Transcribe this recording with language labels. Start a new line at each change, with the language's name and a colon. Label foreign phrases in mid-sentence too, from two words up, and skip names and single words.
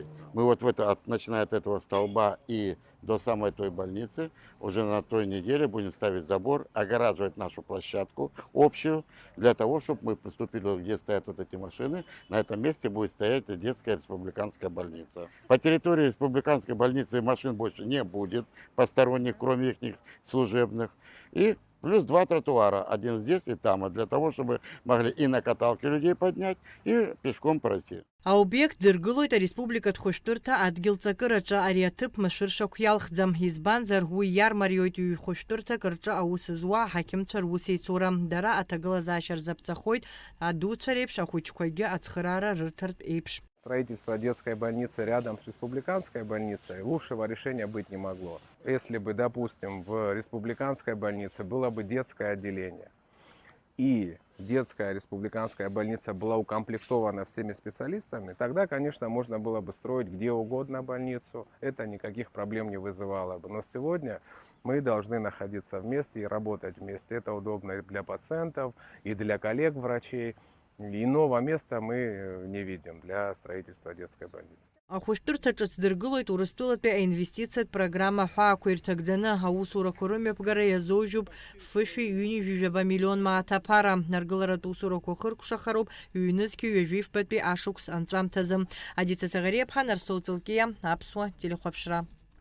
Russian: Мы вот начиная от этого столба и до самой той больницы, уже на той неделе будем ставить забор, огораживать нашу площадку общую, для того, чтобы мы приступили, где стоят вот эти машины, на этом месте будет стоять детская республиканская больница. По территории республиканской больницы машин больше не будет, посторонних, кроме их служебных. И плюс 2 тротуара, один здесь и там, для того, чтобы могли и на каталке людей поднять, и пешком пройти.
Abkhazian: Аобиект дыргылоит ареспубликатә хәыҷтәырҭа адгьылҵакыраҿы ари аҭыԥ машәыршақә иалхӡам. Избанзар уи иармариоит ҩ-хәыҷтәырҭак рҿы аус зуа аҳақьымцәа русеицура. Дара аҭагылазаашьа рзаԥҵәахоит, адуцәа реиԥш ахәыҷқәагьы ацхыраара рырҭартә еиԥш.
Russian: Строительство детской больницы рядом с республиканской больницей лучшего решения быть не могло. Если бы, допустим, в республиканской больнице было бы детское отделение, и детская республиканская больница была укомплектована всеми специалистами, тогда, конечно, можно было бы строить где угодно больницу, это никаких проблем не вызывало бы. Но сегодня мы должны находиться вместе и работать вместе. Это удобно и для пациентов, и для коллег-врачей. Иного места мы не видим для строительства детской больницы.
Abkhazian: Ахәышәтәырҭа ҿыц дыргылоит Урыстәылатәи аинвестициатә программа ҳәаақәа ирҭагӡаны аусурақәа рымҩаԥгара иазоужьуп фышәи-ҩынҩажәижәаба миллион мааҭ аԥара. Аргыларатә усурақәа хыркәшахароуп ҩ-нызқьи ҩажәи фбатәи ашықәс анҵәамҭазы. Адица Саӷариаԥҳа, Нарсоу Ҵылкиа, Аԥсуа телехәаԥшра.